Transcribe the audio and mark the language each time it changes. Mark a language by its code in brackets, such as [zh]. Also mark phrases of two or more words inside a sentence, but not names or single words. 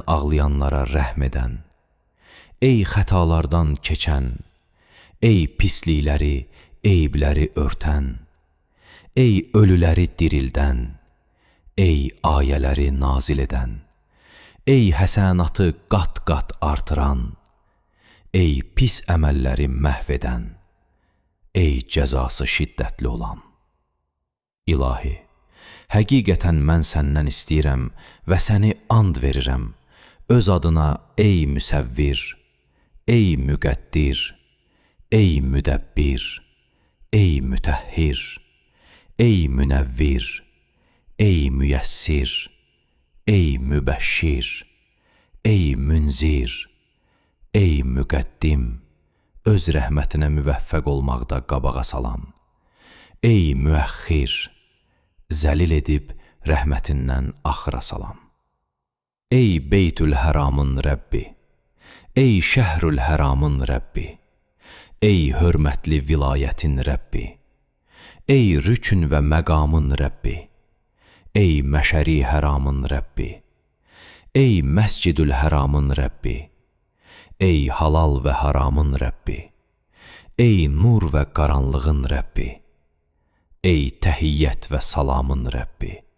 [az] ağlayanlara rəhm edən, ey xətalardan keçən, ey pislikləri, eybləri örtən, ey ölüləri dirildən, ey ayələri nazil edən, ey həsənatı qat-qat artıran, ey pis əməlləri məhv edən, ey cəzası şiddətli olan. İlahi, həqiqətən mən səndən istəyirəm və səni and verirəm, öz adına ey müsəvvir, ey müqəddir, ey müdəbbir, ey mütəhhir, ey münəvvir, ey müyəssir, ey mübəşşir, ey münzir, ey müqəddim, öz rəhmətinə müvəffəq olmaqda qabağa salan, ey müəxxir, zəlil edib rəhmətindən axıra salan. Ey Beytül Həramın Rəbbi, ey Şəhrül Həramın Rəbbi, ey hörmətli vilayətin Rəbbi, ey rükün və məqamın Rəbbi, ey Məşəri Həramın Rəbbi, ey Məscidül Həramın Rəbbi, ey halal və haramın Rəbbi, ey nur və qaranlığın Rəbbi, ey təhiyyət və salamın Rəbbi,